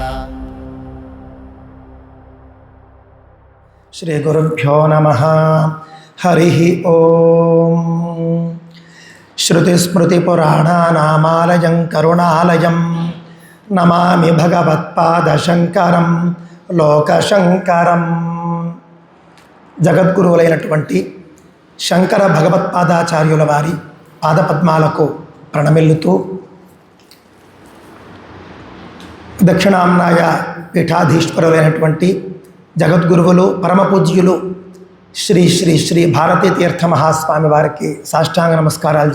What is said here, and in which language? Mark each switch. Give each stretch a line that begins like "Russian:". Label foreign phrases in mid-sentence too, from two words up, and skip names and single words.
Sanskrit: श्री गुरुभ्यो नमः। हरिः ओम। श्रुतिस्मृतिपुराणानामालयं करुणालयं नमामि भगवत्पादशंकरं लोकशंकरं।
Telugu: జగద్గురువులైనటువంటి శంకర భగవత్పాదాచార్యుల వారి పాదపద్మాలకు ప్రణమిల్లుతూ దక్షిణామ్నాయ పీఠాధీశ్వరులైనటువంటి జగద్గురువులు పరమపూజ్యులు శ్రీ శ్రీ శ్రీ భారతీ తీర్థ మహాస్వామి వారికి సాష్టాంగ నమస్కారాలు